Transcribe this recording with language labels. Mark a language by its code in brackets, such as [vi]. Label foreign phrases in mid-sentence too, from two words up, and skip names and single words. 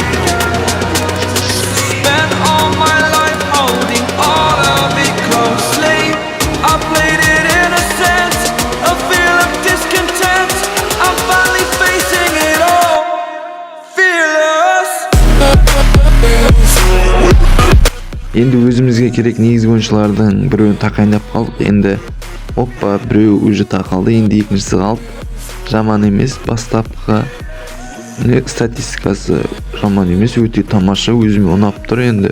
[en] Spent all my life holding all of it closely. I played it innocent, a feel of discontent. I'm finally facing it all, fearless. [kk] Енді өзімізге керек негізгі ойыншылардың біреуін тақайындап қалдық. Енді оппа, біреу уже тақалды, енді екіншісі қалды. Жаман емес, бастапқы статистикасы жаман емес, өте тамаша, өзіме ұнап тұр енді.